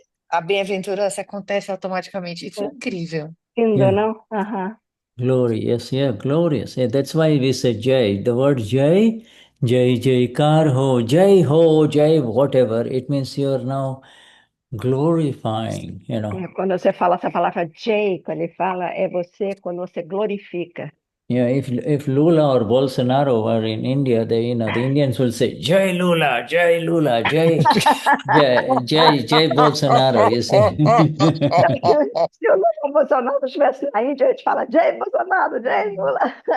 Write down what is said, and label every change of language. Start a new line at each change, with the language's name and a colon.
Portuguese: A bem-aventurança acontece automaticamente. Isso é incrível. Lindo, não?
English: Glory, yes, glorious. Yeah, that's why we say Jai. The word Jai, Jaikar ho, Jai, whatever. It means you are now glorifying, you know.
Portuguese: Quando você fala essa palavra Jai, quando ele fala, é você quando você glorifica.
English: Yeah, if Lula or Bolsonaro were in India, the Indians will say Jai Lula, Jai Lula, Jai Jai Bolsonaro, you see.
Portuguese: Se o Lula Bolsonaro estivesse na Índia, a gente fala Jai Bolsonaro, Jai Lula.